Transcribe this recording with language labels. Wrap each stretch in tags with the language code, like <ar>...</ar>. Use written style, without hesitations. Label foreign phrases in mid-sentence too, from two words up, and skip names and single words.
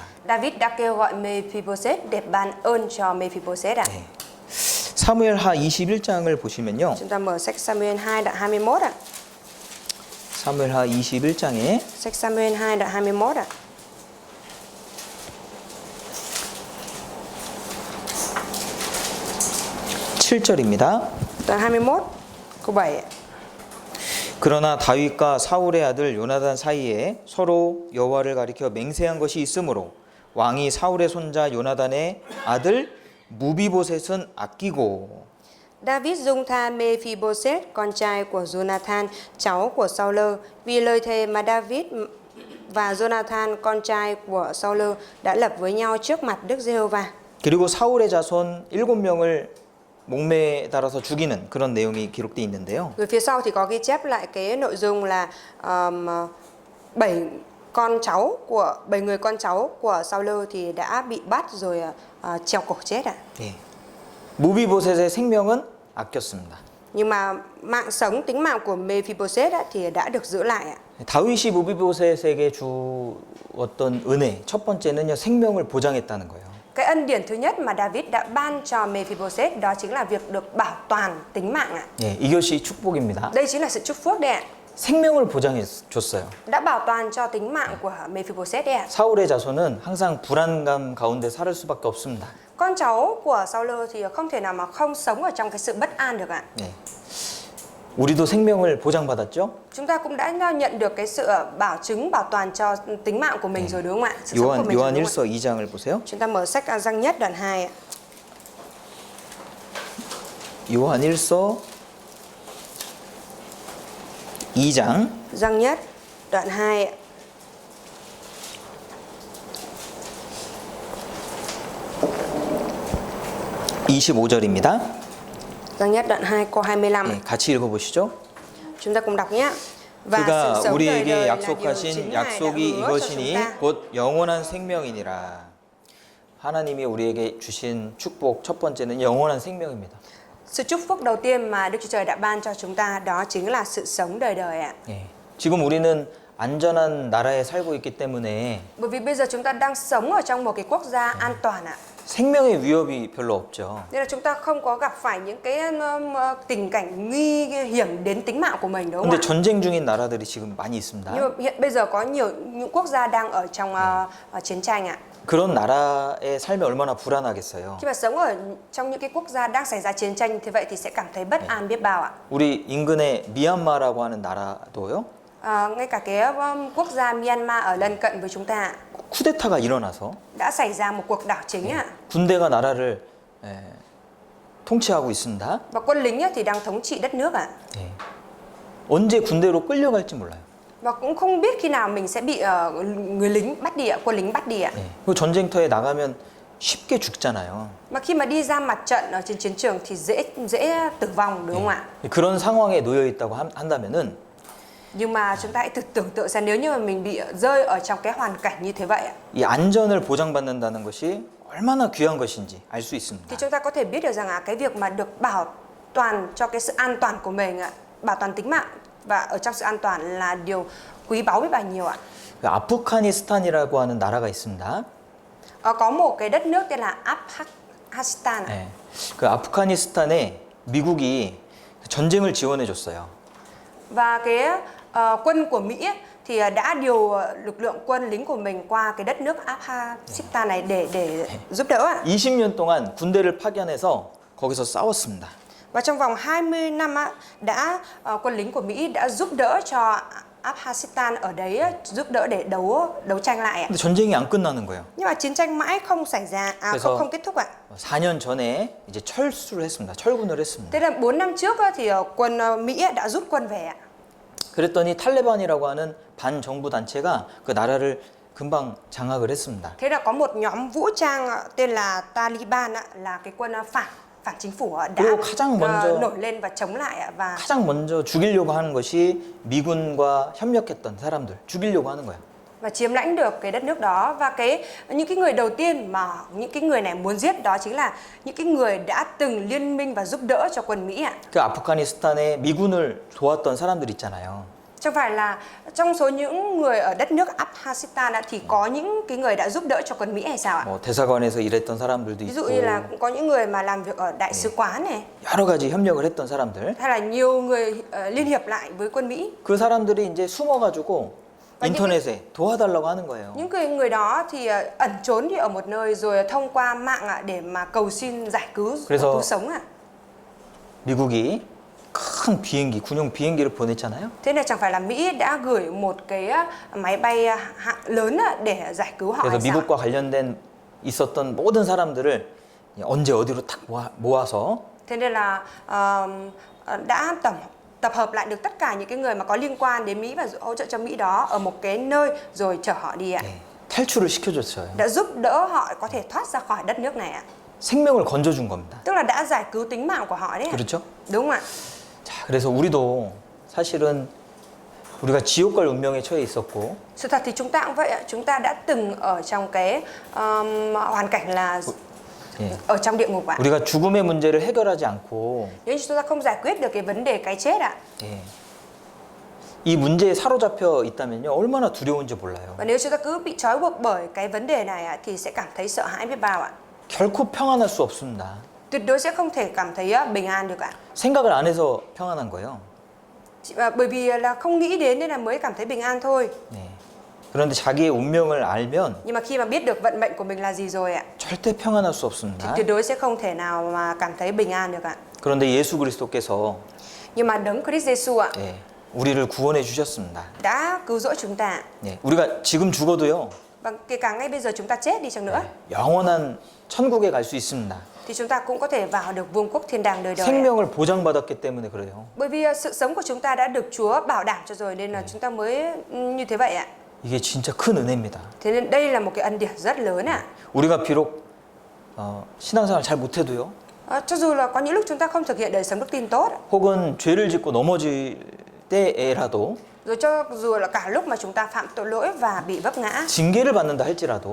<vi>David đã kêu gọi Mephibosheth để ban ơn cho Mephibosheth ạ.</vi> <ko>네. 사무엘하 21장을 보시면요.</ko> <vi>Chúng ta mở sách Samuel 2 đoạn 21 ạ.</vi> <ko>사무엘하 21장에</ko> <vi>Sách Samuel 2 đoạn 21 ạ.</vi> <ko>칠 절입니다.</ko> <vi>Đoạn 21 câu 7 ạ.</vi> <ko>그러나 다윗과 사울의 아들 요나단 사이에 서로 여호와를 가리켜 맹세한 것이 있으므로 왕이 사울의 손자 요나단의 아들 무비보셋은 아끼고</ko> <vi>David dung tha Mephibosheth, con trai của Jonathan, cháu của Saul, vì lời thề mà David và Jonathan, con trai của Saul đã lập với nhau trước mặt Đức Giê-hô-va.</vi> <ko>그리고 사울의 자손 7명을 목매에 달아서 죽이는 그런 내용이 기록되어 있는데요.</ko> <vi>Rồi phía sau thì có ghi chép lại cái nội dung là 7 người con cháu của Saul thì đã bị bắt rồi treo cổ chết ạ.</vi> <ko>예. 무비보셋의 생명은 아꼈습니다.</ko> <vi>Nhưng mà mạng sống, tính mạng của Mephibosheth thì đã được giữ lại ạ.</vi> <ko>다윗이 무비보셋에게 주었던 은혜 첫 번째는요 생명을 보장했다는 거예요.</ko> <vi>Cái ân điển thứ nhất mà David đã ban cho Mephibosheth đó chính là việc được bảo toàn tính mạng ạ.</vi> <ko>예, 이것이 축복입니다.</ko> <vi>Đây chính là sự chúc phước đấy ạ.</vi> <ko>생명을 보장해 줬어요.</ko> <vi>Đã bảo toàn cho tính mạng của Mephibosheth đấy ạ.</vi> <ko>사울의 자손은 항상 불안감 가운데 살 수밖에 없습니다.</ko> <vi>Con cháu của Saul thì không thể nào mà không sống ở trong cái sự bất an được ạ.</vi> <ko>예. 우리도 생명을 보장받았죠?</ko> <vi>Chúng ta cũng đã nhận được cái sự bảo chứng, bảo toàn cho tính mạng của mình rồi đúng không ạ? Sự sống của mình rồi đúng không ạ?</vi> <ko>요한 1서 2장을 보세요.</ko> <vi>Chúng ta mở sách Giăng Nhất đoạn 2 ạ.</vi> <ko>요한 1서 2장</ko> <vi>Giăng Nhất đoạn 2 ạ.</vi> <ko>(25절입니다)</ko> <vi>Giăng Nhất đoạn 2 câu 25.</vi> <ko>예, 같이 읽어보시죠.</ko> <vi>Chúng ta cùng đọc nhé. Và</vi> <ko>그가</ko> <vi>sự sống đời</vi> <ko>우리에게</ko> <vi>đời là điều</vi> <ko>약속하신</ko> <vi>chính Ngài đã</vi> <ko>약속이</ko> <vi>hứa cho chúng</vi> <ko>이것이니</ko> <vi>ta.</vi> <ko>곧 영원한 생명이니라. 하나님이 우리에게 주신 축복 첫 번째는 영원한 생명입니다.</ko> <vi>Sự chúc phúc đầu tiên mà Đức Chúa Trời đã ban cho chúng ta đó chính là sự sống đời đời ạ.</vi> <ko>예. 지금 우리는 안전한 나라에 살고 있기 때문에</ko> <vi>Bởi vì bây giờ chúng ta đang sống ở trong một cái quốc gia an toàn ạ.</vi> <ko>생명의 위협이 별로 없죠.</ko> <vi>Nên là chúng ta không có gặp phải những cái tình cảnh nguy hiểm đến tính mạng của mình đúng không</vi> <ko>근데</ko> <vi>ạ?</vi> <ko>전쟁 중인 나라들이 지금 많이 있습니다.</ko> <vi>Nhưng mà hiện bây giờ có những quốc gia đang ở trong chiến tranh ạ.</vi> <ko>그런 나라에 살면 얼마나 불안하겠어요.</ko> <vi>Khi mà sống ở trong những cái quốc gia đang xảy ra chiến tranh thì vậy thì sẽ cảm thấy bất an biết bao ạ.</vi> <ko>우리 인근에 미얀마라고 하는 나라도요.</ko> <vi>Ngay cả cái quốc gia Myanmar ở lân cận với chúng ta ạ,</vi> <ko>쿠데타가 일어나서</ko> <vi>đã xảy ra một cuộc đảo chính ạ.</vi> <ko>군대가 나라를 통치하고 있습니다.</ko> <vi>Và quân lính thì đang thống trị đất nước ạ.</vi> <ko>예. 언제 군대로 끌려갈지 몰라요.</ko> <vi>Và cũng không biết khi nào mình sẽ bị người lính bắt đi ạ, quân lính bắt đi ạ.</vi> <ko>예. 그 전쟁터에 나가면 쉽게 죽잖아요.</ko> <vi>Mà khi mà đi ra mặt trận ở trên chiến trường thì dễ tử vong đúng không ạ?</vi> <ko>그런 상황에 놓여 있다고 한다면은</ko> <vi>Nhưng mà chúng ta hãy tưởng tượng xem nếu như mà mình bị rơi ở trong cái hoàn cảnh như thế vậy ạ,</vi> <ko>이 안전을 보장받는다는 것이 얼마나 귀한 것인지 알 수 있습니다.</ko> <vi>thì chúng ta có thể biết được rằng cái việc mà được bảo toàn cho cái sự an toàn của mình ạ, bảo toàn tính mạng và ở trong sự an toàn là điều quý báu biết bao nhiêu ạ.</vi> <ko>아프가니스탄이라고 하는 나라가 있습니다.</ko> <vi>Có một cái đất nước tên là Afghanistan ạ.</vi> <ko>네. 그 아프가니스탄에 미국이 전쟁을 지원해 줬어요.</ko> <vi>Và cái quân của Mỹ ấy, thì đã điều lực lượng quân lính của mình qua cái đất nước Afghanistan này để giúp đỡ ạ.</vi> <ko>20년 동안 군대를 파견해서 거기서 싸웠습니다.</ko> <vi>Và trong vòng 20 năm quân lính của Mỹ đã giúp đỡ cho Afghanistan ở đấy giúp đỡ để đấu tranh lại ạ.</vi> <ko>근데 전쟁이 안 끝나는 거예요.</ko> <vi>Nhưng mà chiến tranh mãi không xảy ra, không kết thúc ạ.</vi> <ko>4년 전에 이제 철수를 했습니다. 철군을 했습니다.</ko> <vi>Thế là 4 năm trước thì quân Mỹ đã rút quân về ạ.</vi> <ko>그랬더니 탈레반이라고 하는 반정부 단체가 그 나라를 금방 장악을 했습니다.</ko> <vi>Thế là có một nhóm vũ trang tên là Taliban là cái quân phản chính phủ đã nổi lên và chống lại ạ. Và</vi> <ko>가장 먼저 죽이려고 하는 것이 미군과 협력했던 사람들 죽이려고 하는 거예요.</ko> <vi>và chiếm lãnh được cái đất nước đó. Và những cái người đầu tiên mà những cái người này muốn giết đó chính là những cái người đã từng liên minh và giúp đỡ cho quân Mỹ ạ.</vi> <ko>그 아프가니스탄에 미군을 도왔던 사람들 있잖아요.</ko> <vi>Chẳng phải là trong số những người ở đất nước Afghanistan thì có những cái người đã giúp đỡ cho quân Mỹ hay sao ạ?</vi> <ko>뭐 대사관에서 일했던 사람들도</ko> <vi>Ví dụ</vi> <ko>있고</ko> <vi>như là cũng có những người mà làm việc ở đại sứ quán này,</vi> <ko>여러 가지 협력을 했던 사람들.</ko> <vi>hay là nhiều người liên hiệp lại với quân Mỹ.</vi> <ko>그 사람들이 이제 숨어가지고 인터넷에 도와달라고 하는 거예요.</ko> <vi>Những người đó thì ẩn trốn đi ở một nơi rồi thông qua mạng ạ để mà cầu xin giải cứu cứu sống ạ.</vi> <ko>미국이 큰 비행기, 군용 비행기를 보냈잖아요.</ko> <vi>Thế nên chẳng phải là Mỹ đã gửi một cái máy bay hạng lớn để giải cứu họ</vi> <ko>그래서</ko> <vi>hay sao?</vi> <ko>미국과 관련된 있었던 모든 사람들을 언제 어디로 탁 모아서</ko> <vi>Thế nên là đã tập hợp lại được tất cả những cái người mà có liên quan đến Mỹ và hỗ trợ cho Mỹ đó ở một cái nơi rồi chở họ đi ạ.</vi> <ko>탈출을 시켜줬어요.</ko> <vi>Đã giúp đỡ họ có thể thoát ra khỏi đất nước này ạ.</vi> <ko>생명을 건져준 겁니다.</ko> <vi>Tức là đã giải cứu tính mạng của họ đấy.</vi> <ko>그렇죠?</ko> <vi>Đúng không ạ?</vi> <ko>자, 그래서 우리도 사실은 우리가 지옥 갈 운명에 처해 있었고</ko> <vi>Sự thật thì chúng ta cũng vậy ạ. Chúng ta đã từng ở trong cái hoàn cảnh là ở trong địa ngục ạ.</vi> <ko>우리가 죽음의 문제를 해결하지 않고</ko> <vi>Nếu như chúng ta không giải quyết được cái vấn đề cái chết ạ.</vi> <ko>이 문제에 사로잡혀 있다면요 얼마나 두려운지 몰라요.</ko> <vi>Và nếu chúng ta cứ bị trói buộc bởi cái vấn đề này ạ thì sẽ cảm thấy sợ hãi biết bao ạ.</vi> <ko>결코 평안할 수 없습니다.</ko> <vi>Tuyệt đối sẽ không thể cảm thấy bình an được ạ.</vi> <ko>생각을 안 해서 평안한 거예요.</ko> <vi>Bởi vì là không nghĩ đến nên là mới cảm thấy bình an thôi.</vi> <ko>그런데 자기의 운명을 알면</ko> <vi>Nhưng mà khi mà biết được vận mệnh của mình là gì rồi ạ</vi> <ko>절대 평안할 수</ko> <vi>thì</vi> <ko>없습니다.</ko> <vi>tuyệt đối sẽ không thể nào mà cảm thấy bình an được ạ.</vi> <ko>그런데 예수 그리스도께서</ko> <vi>Nhưng mà đấng Christ Jesus ạ</vi> <ko>우리를 구원해 주셨습니다.</ko> <vi>đã cứu rỗi chúng ta.</vi> <ko>우리가 지금 죽어도요</ko> <vi>Và kể cả ngay bây giờ chúng ta chết đi chăng nữa</vi> <ko>영원한 천국에 갈 수 있습니다.</ko> <vi>thì chúng ta cũng có thể vào được vương quốc thiên đàng đời đời.</vi> <ko>생명을 보장받았기 때문에 그래요.</ko> <vi>Bởi vì sự sống của chúng ta đã được Chúa bảo đảm cho rồi nên là chúng ta mới như thế vậy ạ.</vi> <ko>이게 진짜 큰 은혜입니다.</ko> <vi>Thế nên đây là một cái ân điển rất lớn ạ.</vi> <ko>우리가 비록 신앙생활 잘 못해도요.</ko> <vi>Cho dù là có những lúc chúng ta không thực hiện đời sống đức tin tốt</vi> <ko>혹은 죄를 짓고 넘어질 때에라도</ko> <vi>rồi cho dù là cả lúc mà chúng ta phạm tội lỗi và bị vấp ngã</vi> <ko>징계를 받는다 할지라도</ko>